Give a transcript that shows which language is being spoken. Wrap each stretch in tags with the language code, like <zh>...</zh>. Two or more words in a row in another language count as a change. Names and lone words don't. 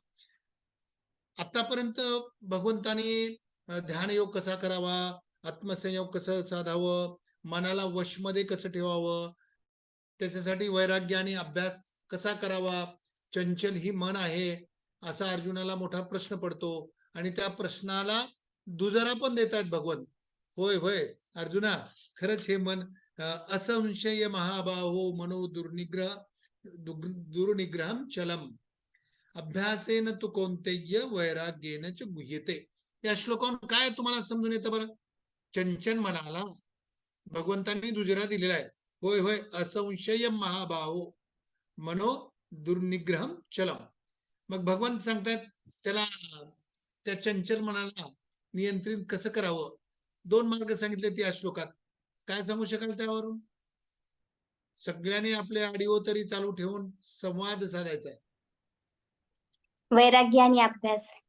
<mr>आतापर्यंत भगवंतानी ध्यान योग कसा करावा, आत्मसंयोग कसं साधावं, मनाला वशमध्ये कसं ठेवावं, त्याच्यासाठी वैराग्य आणि अभ्यास कसा करावा, चंचल ही मन आहे असा अर्जुनाला मोठा प्रश्न पडतो आणि त्या प्रश्नाला दुजरा पण देतात भगवंत. होय होय अर्जुना, खरंच हे मन</mr> <sa>असंशय महाबाहो मनो दुर्निग्रहम चलम अभ्यासेन तू कौंतेय वैराग्येन च गुह्यते.</sa> <mr>या श्लोकावरून काय तुम्हाला समजून येतं बरं? चंचल मनाला भगवंतांनी दुजरा दिलेला आहे. होय होय</mr> <sa>असंशय महाबाहो मनो दुर्निग्रहम चलम.</sa> <mr>मग भगवंत सांगतात त्याला त्या चंचल मनाला नियंत्रित कसं करावं. 2 मार्ग सांगितले त्या श्लोकात. काय सांगू शकाल त्यावरून? सगळ्यांनी आपले ऑडिओ तरी चालू ठेवून संवाद साधायचा आहे. वैराग्य आणि अभ्यास.</mr>